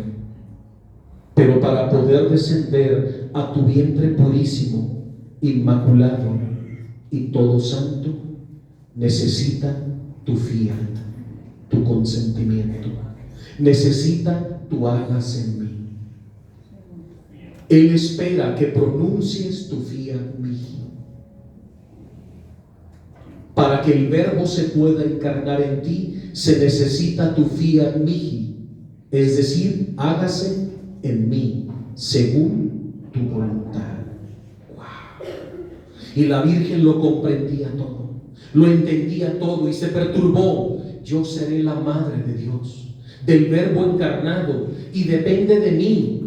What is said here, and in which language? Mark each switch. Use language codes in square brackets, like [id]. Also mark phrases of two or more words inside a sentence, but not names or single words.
[es] Pero para poder descender a tu vientre purísimo, inmaculado y todo santo, necesita tu fiat, tu consentimiento. Necesita tu hágase en mí. Él espera que pronuncies tu [la] fiat mihi. [es] Para que el Verbo se pueda encarnar en ti, se necesita tu [la] fiat mihi, [es] es decir, hágase en mí según tu voluntad. Wow. Y la Virgen lo comprendía todo, lo entendía todo y se perturbó. Yo seré la madre de Dios, del Verbo encarnado, y depende de mí.